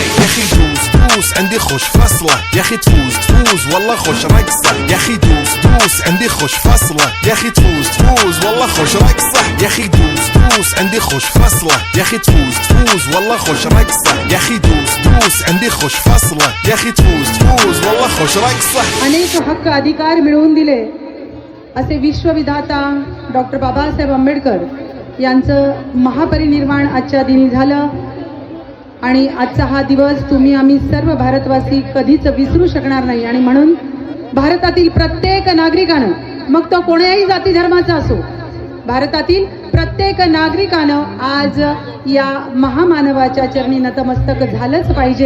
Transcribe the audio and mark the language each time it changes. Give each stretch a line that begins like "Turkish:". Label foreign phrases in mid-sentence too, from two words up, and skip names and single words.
Arabic: يا اخي دوس عندي خوش فصله يا اخي تفوز والله خوش رقصه يا اخي دوس عندي خوش فصله يا اخي تفوز والله خوش رقصه يا اخي دوس عندي خوش फसला ياخي تفوز والله خوش رقصة ياخي دوस عندي خوش فصلة ياخي تفوز والله خوش रक्सा.
Marathi: अनेक हक्क अधिकार मिळवून दिले असे विश्वविधाता डॉक्टर बाबासाहेब आंबेडकर यांचं महापरिनिर्वाण आजच्या दिनी झालं आणि आजचा हा दिवस तुम्ही आम्ही सर्व भारतवासी कधीच विसरू शकणार नाही. आणि म्हणून भारतातील प्रत्येक नागरिकानं मग तो कोणत्याही जाती धर्माचा असो भारतातील प्रत्येक नागरिकानं आज या महामानवाच्या चरणी नतमस्तक झालंच पाहिजे.